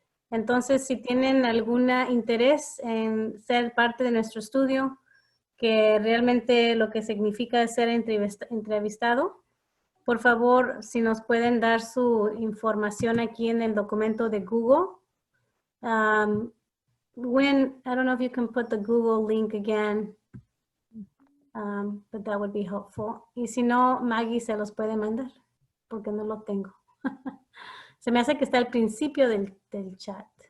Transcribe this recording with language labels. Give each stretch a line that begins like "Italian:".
Spanish: Entonces, si tienen algún interés en ser parte de nuestro estudio, que realmente lo que significa es ser entrevistado, por favor, si nos pueden dar su información aquí en el documento de Google.
English: I don't know if you can put the Google link again, but that would be helpful.
Spanish: Y si no, Maggie se los puede mandar, porque no lo tengo. Se me hace que está al principio del chat.